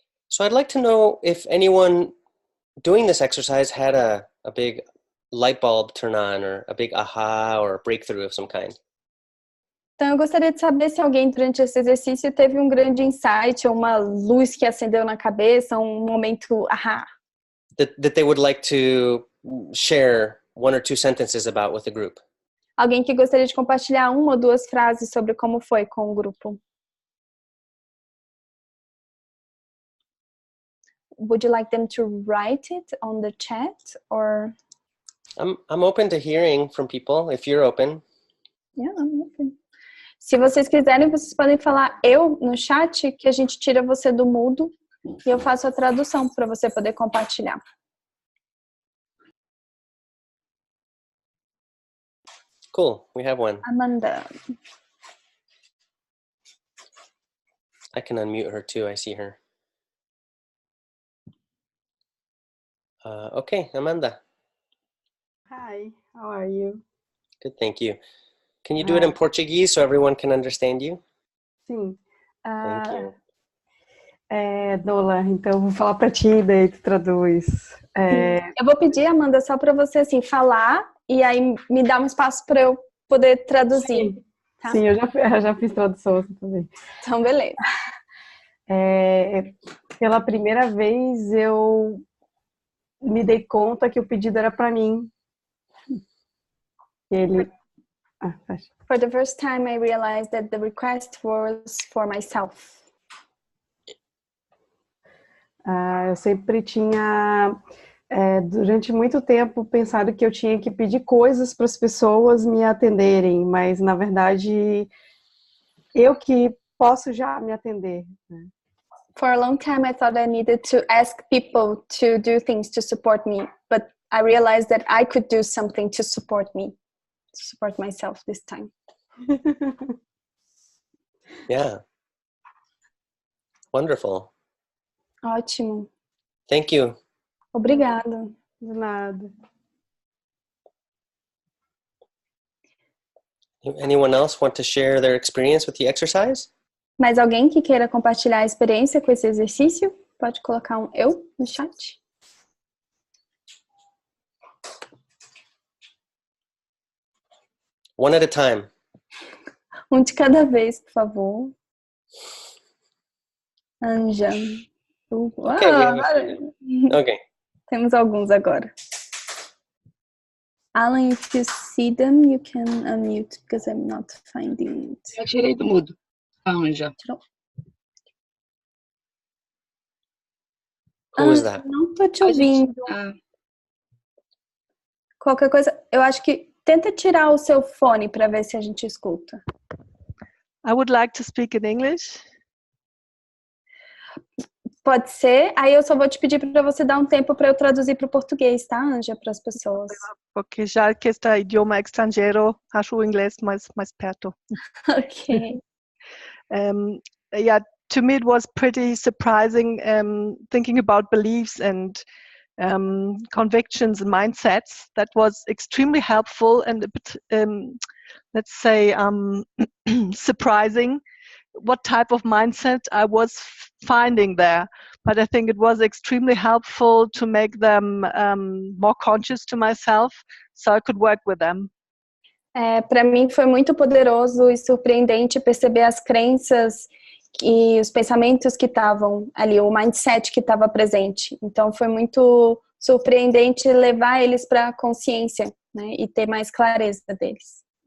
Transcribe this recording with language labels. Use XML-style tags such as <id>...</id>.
<en>So I'd like to know if anyone doing this exercise had a big light bulb turn on or a big aha or a breakthrough of some kind.</en> <pt>Então, eu gostaria de saber se alguém durante esse exercício teve um grande insight, ou uma luz que acendeu na cabeça, um momento ahá.</pt> <en>That they would like to share one or two sentences about with the group.</en> <pt>Alguém que gostaria de compartilhar uma ou duas frases sobre como foi com o grupo.</pt> <en>Would you like them to write it on the chat or? I'm open to hearing from people if you're open. Yeah, I'm open.</en> <pt>Se vocês quiserem, vocês podem falar eu no chat, que a gente tira você do mudo e eu faço a tradução para você poder compartilhar.</pt> <en>Cool, we have one. Amanda. I can unmute her too, I see her. Okay, Amanda. Hi, how are you? Good, thank you. Can you do it in Portuguese so everyone can understand you?</en> <pt>Sim.</pt> <en>Thank you.</en> <pt>Nola, então eu vou falar para ti, daí tu traduz. Eu vou pedir, Amanda, só para você assim, falar e aí me dar um espaço para eu poder traduzir. Sim, tá? sim, eu já fiz tradução assim também. Então, beleza. Pela primeira vez eu me dei conta que o pedido era para mim.</pt> <en>For the first time, I realized that the request was for myself.</en> <pt>Eu sempre tinha, durante muito tempo, pensado que eu tinha que pedir coisas para as pessoas me atenderem, mas, na verdade, eu que posso já me atender. Né?</pt> <en>For a long time, I thought I needed to ask people to do things to support me, but I realized that I could do something to support me, to support myself this time. Yeah. Wonderful.</en> <pt>Ótimo.</pt> <en>Thank you.</en> <pt>Obrigada. De nada.</pt> <en>Anyone else want to share their experience with the exercise?</en> <pt>Mais alguém que queira compartilhar a experiência com esse exercício? Pode colocar um eu no chat.</pt> <en>One at a time.</en> <pt>Um de cada vez, por favor. Anja.</pt> <en>Okay, we have a few. Okay.</en> <pt>Temos alguns agora.</pt> <en>Alan, if you see them, you can unmute, because I'm not finding it.</en> <pt>Eu tirei do mudo. Anja. Tirou?</pt> <en>Who is that?</en> <pt>Não tô te ouvindo. Qualquer coisa, eu acho que tenta tirar o seu fone para ver se a gente escuta.</pt> <en>I would like to speak in English.</en> <pt>Pode ser. Aí eu só vou te pedir para você dar um tempo para eu traduzir para o português, tá, Anja, para as pessoas. Porque já que este idioma estrangeiro, acho o inglês mais perto. Ok.</pt> <en>Yeah, to me it was pretty surprising thinking about beliefs and convictions and mindsets. That was extremely helpful and a bit, let's say, surprising what type of mindset I was finding there. But I think it was extremely helpful to make them more conscious to myself so I could work with them.</en> <pt>Para mim foi muito poderoso e surpreendente perceber as crenças e os pensamentos que estavam ali, o mindset que estava presente. Então foi muito surpreendente levar eles para a consciência, né, e ter mais clareza deles.</pt>